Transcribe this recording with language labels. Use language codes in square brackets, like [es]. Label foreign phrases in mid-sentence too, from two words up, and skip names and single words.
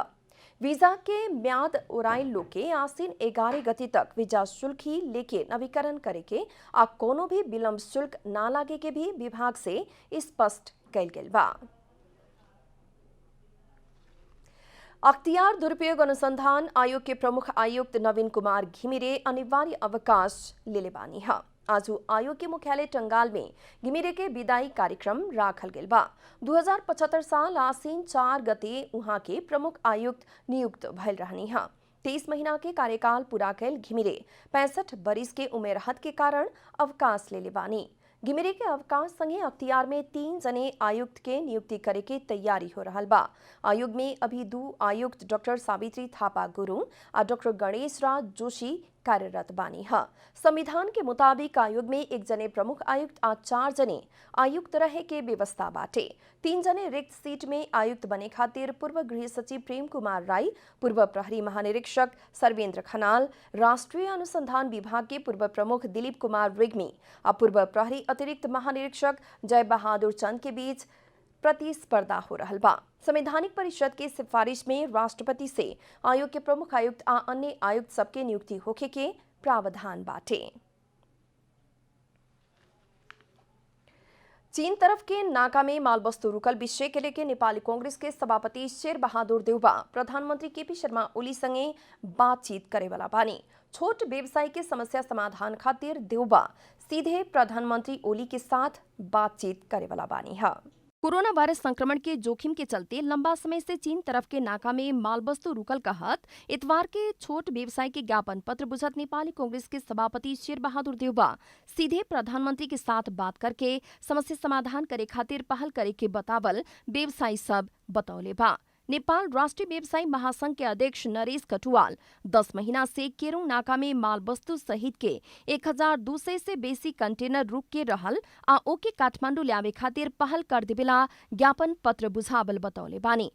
[bho] वीजा के म्याद ओराइल लोग के आसीन 11 गति तक वीजा शुल्क ही लेके नवीकरण करे के आ कोनो भी विलंब शुल्क ना लागे के भी विभाग से स्पष्ट कैल गेल बा। अख्तियार दुरुपयोग अनुसंधान आयोग के प्रमुख आयुक्त नवीन कुमार घिमिरे अनिवार्य अवकाश लेले बानी है। आज आयोग के मुख्यालय टंगाल में घिमिरे के विदाई कार्यक्रम राखल गेल बा। 2075 साल आसीन 4 गते उहाँ के प्रमुख आयुक्त नियुक्त भइल रहनी है। 23 महीना के कार्यकाल पूरा कैल घिमिरे 65 बरिस के उमेर हद के कारण अवकाश लेले बानी। घिमिरे के अवकाश संगे अख्तियार में 3 जने आयुक्त के नियुक्ति करे के तैयारी हो रहल बा। आयोग में अभी 2 आयुक्त डॉक्टर सावित्री थापा गुरुङ आ डॉक्टर गणेश राज जोशी कार्यरत बानी है। संविधान के मुताबिक आयोग में 1 जने प्रमुख आयुक्त और 4 जने आयुक्त रहे के व्यवस्था बाटे। 3 जने रिक्त सीट में आयुक्त बने खातिर पूर्व गृह सचिव प्रेम कुमार राई, पूर्व प्रहरी महानिरीक्षक सर्वेन्द्र खनाल, राष्ट्रीय अनुसंधान विभाग के पूर्व प्रमुख दिलीप कुमार रिग्मी और पूर्व प्रहरी अतिरिक्त महानिरीक्षक जय बहादुर चंद के बीच प्रतिस्पर्धा हो रहल बा। संवैधानिक परिषद के सिफारिश में राष्ट्रपति से आयोग के प्रमुख आयुक्त आ अन्य आयुक्त सबके नियुक्ति होखे के प्रावधान बाटे। चीन तरफ के नाका में माल वस्तु रुकल विषय के लेके नेपाली कांग्रेस के सभापति शेर बहादुर देउबा प्रधानमंत्री केपी शर्मा ओली संगे बातचीत करे वाला बानी। छोट व्यवसायी के समस्या समाधान खातिर देउबा सीधे प्रधानमंत्री ओली के साथ बातचीत करे वाला बानी है। कोरोना वायरस संक्रमण के जोखिम के चलते लंबा समय से चीन तरफ के नाका में माल वस्तु रुकल कहत इतवार के छोट व्यवसाय के ज्ञापन पत्र बुझत नेपाली कांग्रेस के सभापति शेर बहादुर देउबा सीधे प्रधानमंत्री के साथ बात करके समस्या समाधान करे खातिर पहल करे के बतावल व्यवसायी सब बतौले बा। नेपाल राष्ट्रीय व्यवसायी महासंघ के अध्यक्ष नरेश कटुवाल 10 महीना से केरुङ नाका में माल वस्तु सहित के 1200 से बेसी कंटेनर रुक के रहल आ ओके काठमांडू ल्यावे खातिर पहल कर देवेला ज्ञापन पत्र बुझावल बतौले बानी।